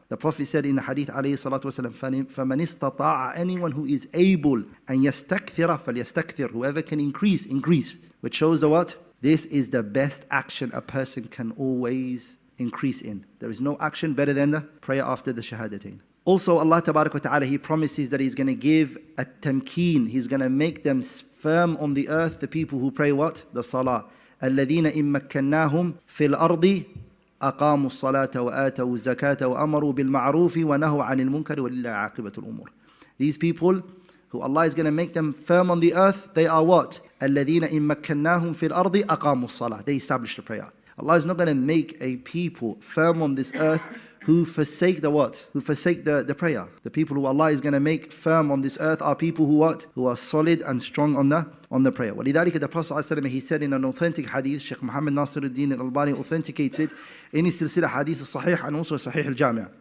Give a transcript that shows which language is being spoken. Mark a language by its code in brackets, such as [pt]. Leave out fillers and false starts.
[en] The Prophet said in the hadith alayhi salatu wasalam, [ar] فَمَنِ اسْتَطَاعَ, [en] anyone who is able, and [ar] يَسْتَكْثِرَ فَلْيَسْتَكْثِرْ, [en] whoever can increase. Which shows the what? This is the best action a person can always increase in. There is no action better than the prayer after the Shahadatain. Also, Allah tabarak wa ta'ala, He promises that He's going to give a tamkeen. He's going to make them firm on the earth, the people who pray what? The salah. [ar] الذين إن مكناهم في الأرض أقاموا الصلاة وآتوا الزكاة وأمروا بالمعروف ونهوا عن المنكر ولله عاقبة الأمور. [en] These people who Allah is going to make them firm on the earth, they are what? [ar] الذين إن مكناهم في الأرض أقاموا الصلاة. [en] They establish the prayer. Allah is not going to make a people firm on this earth who forsake the what? Who forsake the prayer. The people who Allah is going to make firm on this earth are people who what? Who are solid and strong on the prayer. [ar] ولذلك [en] the Prophet ﷺ, he said in an authentic hadith, Shaykh Muhammad Nasiruddin al-Albani authenticates it in his silsila hadith al-Sahih and also Sahih al-Jami'.